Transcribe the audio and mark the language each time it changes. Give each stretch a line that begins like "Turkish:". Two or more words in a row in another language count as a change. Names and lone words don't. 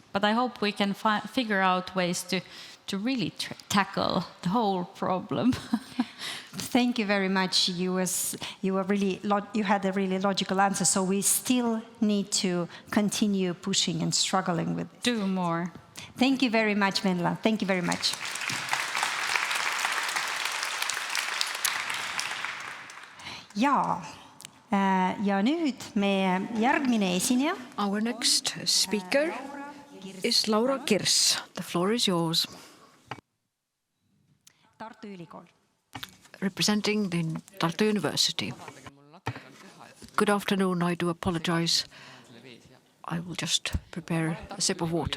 English: But I hope we can figure out ways to really tackle the whole problem. Thank you very much. You had a really logical answer. So we still need to continue pushing and struggling with it. Do more. Thank you very much, Venla. Thank you very much.
Estonian: Jaa. Ja nüüd meie järgmine esineja.
English: Our next speaker is Laura Kirs. The floor is yours. Tartu Ülikool. Representing the Tartu University. Good afternoon. I do apologize. I will just prepare a sip of water.